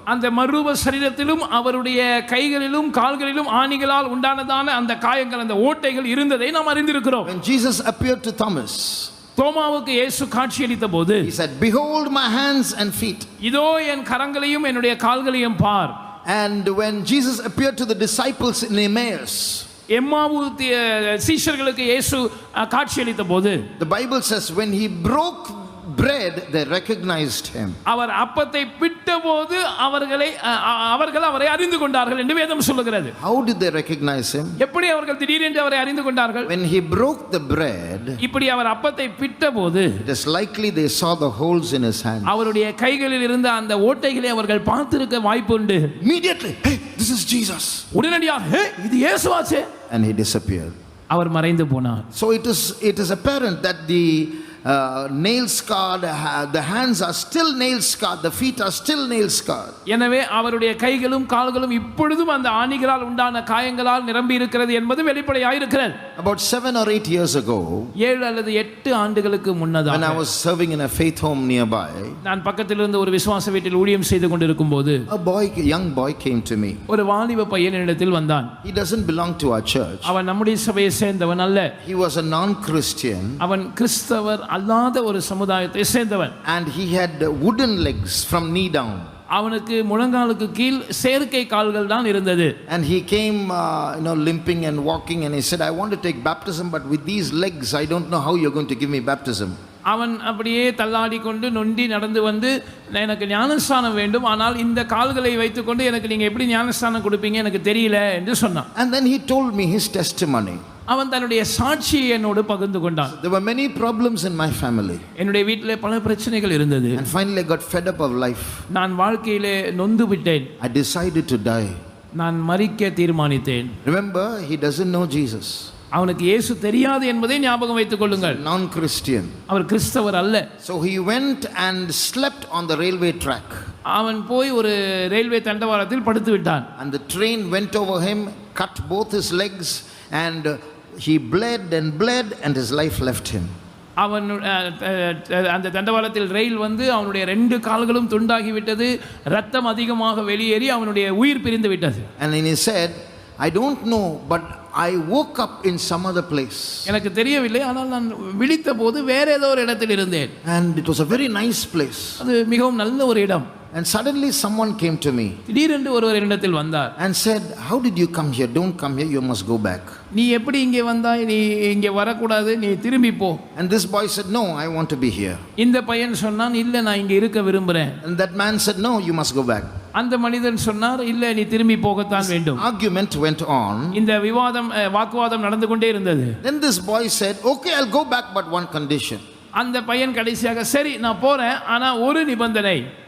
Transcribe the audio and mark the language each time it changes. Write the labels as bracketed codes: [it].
[ta] அந்த மறுரூப சரீரத்திலும் அவருடைய கைகளிலும் கால்களிலும் ஆணிகளால் உண்டானதான அந்த காயங்கள், அந்த ஓட்டைகள் இருந்ததை நாம் அறிந்திருக்கிறோம். [en] When Jesus appeared to Thomas, [ta] தோமாவுக்கு இயேசு காட்சியளித்த போது [en] he said, behold my hands and feet. [ta] இதோ என் கரங்களையும் என்னுடைய கால்களையும் பார். [en] And when Jesus appeared to the disciples in Emmaus, [ta] எம்மாவு சீஷர்களுக்கு இயேசு காட்சியளித்த போது, [en] the Bible says when he broke bread they recognized him. [ta] அவர் அப்பத்தை பிட்டபோது அவர்கள் அவரை அறிந்து கொண்டார்கள் என்று வேதம் சொல்லுகிறது. [en] How did they recognize him? [ta] எப்படி அவர்கள் திடீரென்று அவரை அறிந்து கொண்டார்கள்? [en] When he broke the bread, [ta] இப்படி அவர் அப்பத்தை பிட்டபோது [en] it is likely they saw the holes in his hands. [ta] அவருடைய கைகளில் இருந்த அந்த ஓட்டைகளை அவர்கள் பார்த்திருக்க வாய்ப்புண்டு. [en] Immediately, hey, this is Jesus. [ta] உடனடியாக இது இயேசுவாச்சே, [en] And he disappeared. [ta] அவர் மறைந்து போனார். [en] So it is apparent that the nail scarred, the hands are still nail scarred, the feet are still nail scarred. [ta] எனவே அவருடைய கைகளும் கால்களும் இப்பொழுதும் அந்த ஆணிகளால் உண்டான காயங்களால் நிரம்பி இருக்கிறது என்பது வெளிப்படையாக இருக்கிறது. [en] About 7 or 8 years ago, [ta] 7 அல்லது 8 ஆண்டுகளுக்கு முன்னதாக, [en] when I was serving in a faith home nearby, [ta] நான் பக்கத்தில் இருந்து ஒரு விசுவாச வீட்டில் ஊழியம் செய்து கொண்டிருக்கும் போது [en] young boy came to me. [ta] ஒரு வாலிப பையன் என்னிடத்தில் வந்தான். [en] He doesn't belong to our church. [ta] அவன் நம்முடைய சபையை சேர்ந்தவன் அல்ல. [en] He was a non-Christian. [ta] அவன் கிறிஸ்தவர் அல்லாத ஒரு சமுதாயத்தை சேர்ந்தவன். [en] And he had wooden legs from knee down. [ta] அவனுக்கு முழங்காலுக்கு கீழ் செயற்கை கால்கள் தான் இருந்தது. [en] And he came limping and walking, and he said, I want to take baptism, but with these legs I don't know how you're going to give me baptism. [ta] அவன் அப்படியே தள்ளாடி கொண்டு நொண்டி நடந்து வந்து, எனக்கு ஞானஸ்நானம் வேண்டும், ஆனால் இந்த கால்களை வைத்துக்கொண்டு எனக்கு நீங்க எப்படி ஞானஸ்நானம் கொடுப்பீங்க எனக்கு தெரியல என்று சொன்னான். [en] And then he told me his testimony. [ta] அவன் தன்னுடைய சாட்சியை என்னோடு பகிர்ந்து கொண்டான். [en] There were many problems in my family. [ta] என்னுடைய வீட்டிலே பல பிரச்சனைகள் இருந்தது. [en] And finally I got fed up of life. [ta] நான் வாழ்க்கையிலே நொந்து விட்டேன். [en] I decided to die. [ta] நான் மரிக்க தீர்மானித்தேன். [en] Remember, he doesn't know Jesus. [ta] அவனுக்கு இயேசு தெரியாது என்பதை ஞாபகம் வைத்துக் கொள்ளுங்கள். [en] Non-Christian. [ta] அவர் கிறிஸ்தவர் அல்ல. [en] So he went and slept on the railway track. [ta] அவன் போய் ஒரு ரயில்வே தண்டவாளத்தில் படுத்து விட்டான். [en] And the train went over him, cut both his legs, and he bled and his life left him. [ta] அவன் அந்த தண்டவாளத்தில் ரயில் வந்து அவனுடைய 2 கால்களும் துண்டாகி விட்டது, ரத்தம் அதிகமாக வெளியேறி அவனுடைய உயிர் பிரிந்து விட்டது. [en] And then he said, I don't know, but I woke up in some other place. [ta] எனக்கு தெரியவில்லை, ஆனால் நான் விழித்த போது வேற ஏதோ ஒரு இடத்தில் இருந்தேன். [en] And it was a very nice place. [ta] அது மிகவும் நல்ல ஒரு இடம். [en] And suddenly someone came to me [ta] திடீரென்று ஒருவர் இடத்தில் வந்தார். [en] and said, how did you come here? Don't come here, you must go back. [ta] நீ எப்படி இங்கே வந்தாய்? நீ இங்கே வரக்கூடாது, நீ திரும்பி போ. [en] And this boy said, no, I want to be here. [ta] இந்த பையன் சொன்னான், இல்ல நான் இங்கே இருக்க விரும்புறேன். [en] And that man said, no, you must go back. [ta] அந்த மனிதன் சொன்னார், இல்ல நீ திரும்பி போகத்தான் வேண்டும். [en] Argument went on. [ta] இந்த வாக்குவாதம் நடந்து கொண்டே இருந்தது. [en] Then this boy said, okay, I'll go back, but one condition. [ta] அந்த பையன் கடைசியாக, சரி நான் போறேன், ஆனா ஒரு நிபந்தனை.